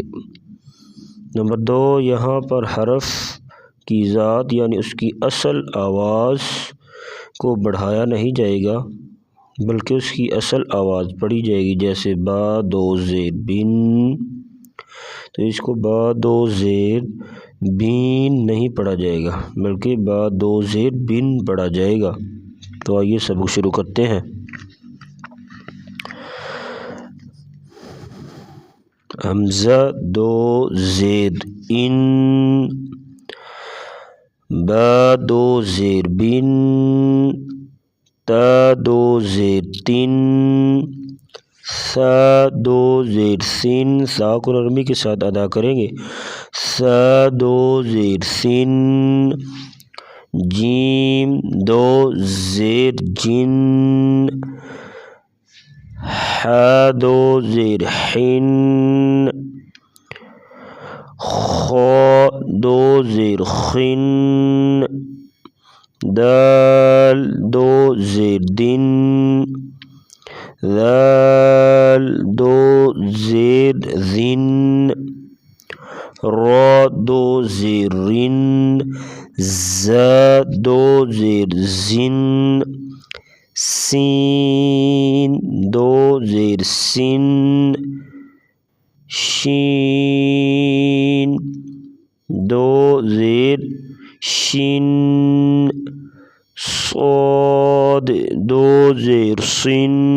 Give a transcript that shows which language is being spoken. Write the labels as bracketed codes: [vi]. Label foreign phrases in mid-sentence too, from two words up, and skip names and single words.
[ur] نمبر دو، یہاں پر حرف کی ذات یعنی اس کی اصل آواز کو بڑھایا نہیں جائے گا، بلکہ اس کی اصل آواز پڑھی جائے گی۔ جیسے با دو زیر بن، تو اس کو با دو زیر بین نہیں پڑھا جائے گا، بلکہ با دو زیر بن پڑھا جائے گا۔ تو آئیے سبق شروع کرتے ہیں۔ حمزہ دو زیر ان، با دو زیر بن، تا دو زیر تن، سا دو زیر سن، سا کو نرمی کے ساتھ ادا کریں گے، سا دو زیر سن، جیم دو زیر جن، حا دو زیر حن، خا دو زیر خن، دال دو زیر دن، ذال دو زیر ذن، را دو زیر رن، زا دو زیر زن، سین دو زیر سن، شین دو زیر شن، صاد دو زیر صن،